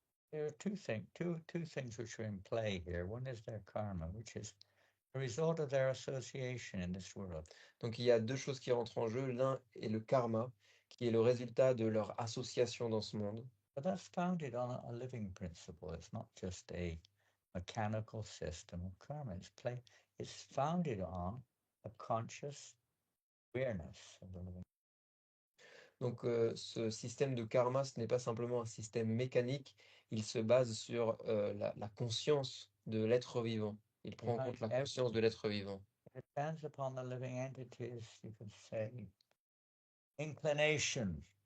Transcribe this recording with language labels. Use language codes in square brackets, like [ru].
[en] There are two things which are in play here. One is their karma, which is the result of their association in this world. [fr] Donc il y a deux choses qui rentrent en jeu. L'un est le karma, qui est le résultat de leur association dans ce monde. [en] But that's founded on a living principle. It's not just a mechanical system of karma. It's founded on a conscious awareness of the living. [fr] Donc ce système de karma, ce n'est pas simplement un système mécanique, il se base sur la conscience de l'être vivant. Il prend en compte la conscience de l'être vivant. [en] It depends upon the living entities, you can say, inclination.